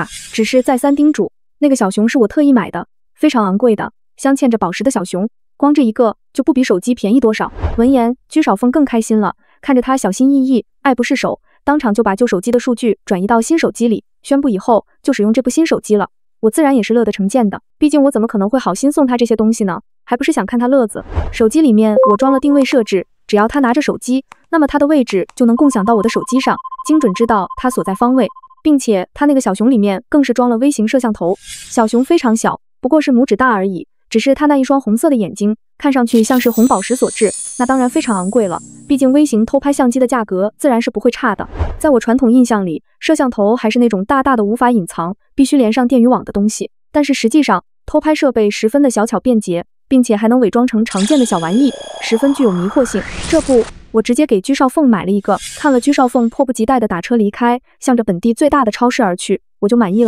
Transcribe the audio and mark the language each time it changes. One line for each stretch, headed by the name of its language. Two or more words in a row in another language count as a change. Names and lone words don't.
Chinese: 只是再三叮囑，那個小熊是我特意買的，非常昂貴的，鑲嵌着寶石的小熊，光這一個就不比手機便宜多少。聞言，居少鳳更開心了，看着他小心翼翼、愛不釋手，當場就把舊手機的數據轉移到新手機裡，宣布以後就使用這部新手機了。我自然也是樂得成見的，畢竟我怎麼可能會好心送他這些東西呢？還不是想看他樂子。手機裡面我裝了定位設置，只要他拿着手機，那麼他的位置就能共享到我的手機上，精準知道他所在方位，並且他那個小熊裡面更是裝了微型攝像頭。小熊非常小，不過是拇指大而已，只是他那一雙紅色的眼睛看上去像是紅寶石所致，那當然非常昂貴了，畢竟微型偷拍相機的價格自然是不會差的。在我傳統印象裡，攝像頭還是那種大大的無法隱藏，必須連上電魚網的東西，但是實際上偷拍設備十分的小巧便捷，並且還能偽裝成常見的小玩意，十分具有迷惑性。這不，我直接給居少鳳買了一個，看了居少鳳迫不及待地打車離開，向着本地最大的超市而去，我就滿意了。